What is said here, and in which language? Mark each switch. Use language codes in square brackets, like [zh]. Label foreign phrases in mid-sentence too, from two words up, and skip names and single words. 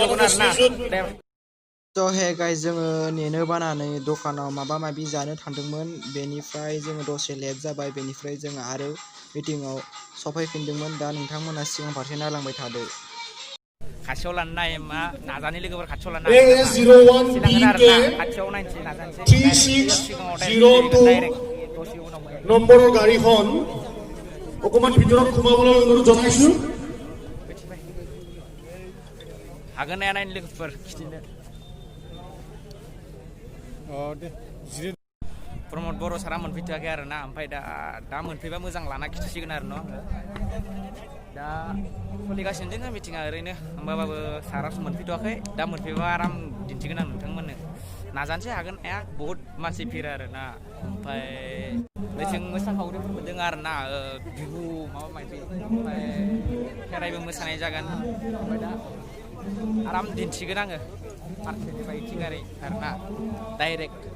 [brx] स' हे गाइस जोङो नेनो बानानै दखानाव माबा माबि जानो थांदोंमोन बेनिफ्राय जोङो दसे लेट जाबाय बेनिफ्राय जोङो आरो मिटिङाव सफैफिनदोंमोन दा नोंथांमोना सिगां फारसे नायलांबाय थादो खाथियाव लानो नाय मा नाजानि लोगोफोर खाथियाव लानो AS01BK खाथियाव नायनोसै नाजानोसै [as] 3602 নম্বৰৰ গাড়ীখন অকমান ভিতৰত সোমাবলৈ অনুৰোধ জনাইছো [brx] हागोन ना नायनो लोगोफोर खिथिनो प्रमद बर' सारा मोनफैथ'वाखै आरो ना ओमफ्राय दा मोनफैबा मोजां लाना खिथिसिगोन आरो न' दा सोलिगासिनो दङ मिटिङा ओरैनो होमबाबो सारासो मोनफैथ'वाखै दा मोनफैबा आराम दिन्थिगोन आं नोंथांमोननो नाजानोसै हागोन बहुत मानसि भिर आरो ना ओमफ्राय जों मोसाखावरिफोरबो दङ आरो ना बिहु माबा माबि ओमफ्राय खेराइबो मोसानाय जागोन ओमफ्राय दा आराम दिन्थिगोन आङो फारसेनिफ्राय थिगारि आरो ना डाइरेक्ट